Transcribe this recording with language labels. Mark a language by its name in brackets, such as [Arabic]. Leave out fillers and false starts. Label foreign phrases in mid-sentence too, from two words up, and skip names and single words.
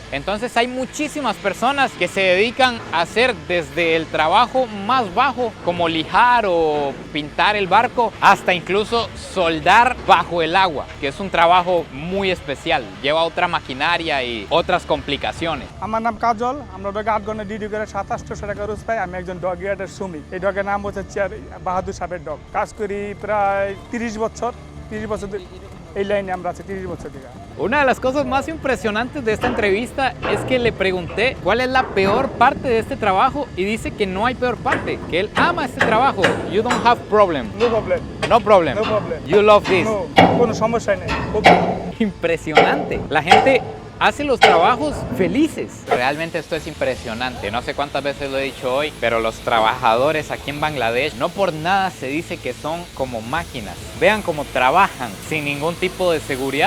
[Spanish] Entonces hay muchísimas personas que se dedican a hacer desde el trabajo más bajo, como lijar o pintar el barco, hasta incluso soldar bajo el agua, que es un trabajo muy especial. Lleva otra maquinaria y otras complicaciones. [Bangla] আমার নাম কাজল, আমরা ওটাকে 8 ঘন্টা ডিউটি করে 2700 টাকা রোজ পাই। আমি একজন ডগ ইয়ার্ডের শ্রমিক। এই ডগের নাম হচ্ছে বাহাদুর সাহেবের ডগ। কাজ করি প্রায় 30 বছর। 30 বছর এই লাইনে আমরা আছি 30 বছর থেকে। [Spanish] Una de las cosas más impresionantes de esta entrevista es que le pregunté cuál es la peor parte de este trabajo, y dice que no hay peor parte, que él ama este trabajo. [English] You don't have problem. No problem. No problem. No problem. You love this. No, [Bangla] কোনো সমস্যা নেই। [Spanish] Impresionante. La gente hace los trabajos felices. Realmente esto es impresionante. No sé cuántas veces lo he dicho hoy, pero los trabajadores aquí en Bangladesh no por nada se dice que son como máquinas. Vean cómo trabajan sin ningún tipo de seguridad.